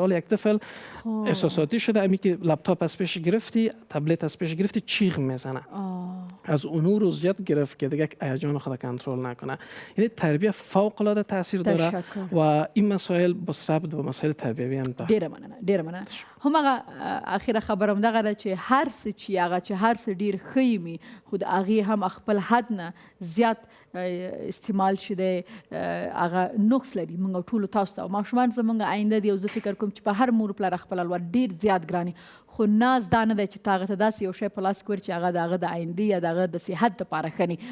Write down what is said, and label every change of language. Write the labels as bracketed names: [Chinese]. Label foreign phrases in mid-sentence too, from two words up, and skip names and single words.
[Persian] حالا یک طفل احساساتی شده، امی که لپتاپ از پیش گرفتی، تبلت از پیش گرفتی، چیغ میزنه. از اون رو زیاد گرفت که دیگه هیجان خود کنترل نکنه. یعنی تربیت فوق العاده تاثیر داره و این مسائل بس ربط به مسائل تربیوی هم داره. [Pashto] ډیره مننه. همغه اخیره خبرم دغه ده چې هر څه چې هغه چې هر څه ډیر ښه وي خو د هغې هم خپل حد نه زیات استعمال شي دی هغه نقص لري. موږ ټولو تاسو ته ماشومان زموږ آینده دی او زه فکر کوم چې په هر مور پلار خپل الوار ډیر زیات ګراني، خو ناز دا نه دی چې تا هغه ته داسې یو شی په لاس کې ورکړي چې هغه د هغه د آیندې یا د هغه د صحت دپاره ښه ني.